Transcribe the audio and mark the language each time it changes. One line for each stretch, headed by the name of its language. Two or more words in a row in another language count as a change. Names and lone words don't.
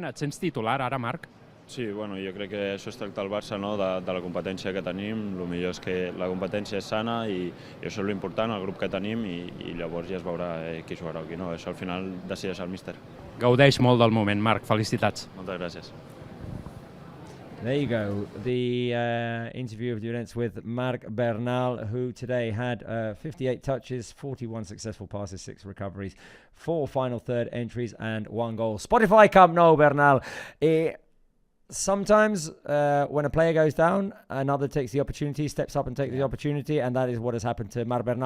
Catalan: Et sents titular ara, Marc? Sí, bueno, jo crec que això es tracta al Barça, no? de la competència que tenim. El millor és que la competència és sana i això és l'important, el grup que tenim, i llavors ja es veurà qui jugarà o qui no. Això al final decideix el míster. Gaudeix molt del moment, Marc. Felicitats. Moltes gràcies.
English: There you go, the interview of Llorens with Marc Bernal, who today had 58 touches, 41 successful passes, 6 recoveries, 4 final third entries and 1 goal. Spotify Camp Nou, Bernal. Sometimes when a player goes down, another takes the opportunity, steps up and takes the opportunity, and that is what has happened to Marc Bernal.